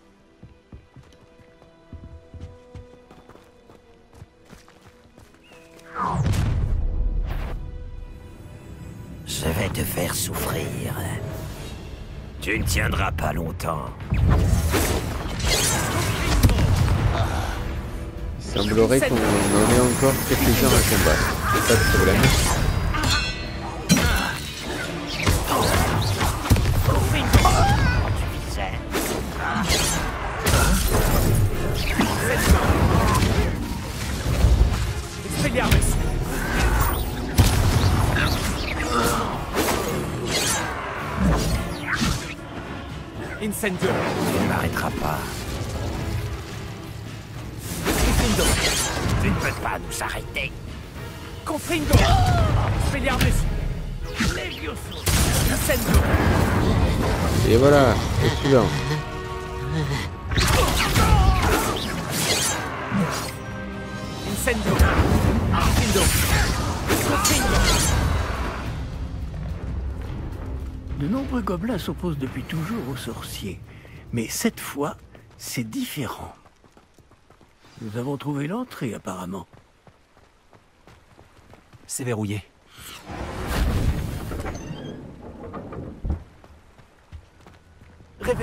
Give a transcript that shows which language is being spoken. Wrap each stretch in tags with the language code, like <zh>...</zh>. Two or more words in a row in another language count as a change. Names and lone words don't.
<fr>Je vais te faire souffrir. Tu ne tiendras pas longtemps. Il semblerait qu'on en ait encore quelques-uns à combattre. C'est pas de problème. Expelliarmus. Incendio. Tu ne m'arrêteras pas. Confrindo. Tu ne peux pas nous arrêter. Confrindo. Expelliarmus. Incendio. Et voilà, le suivant. Incendio. Confrindo. Confrindo. De nombreux gobelins s'opposent depuis toujours aux sorciers. Mais cette fois, c'est différent. Nous avons trouvé l'entrée, apparemment. C'est verrouillé. Réveille.</fr>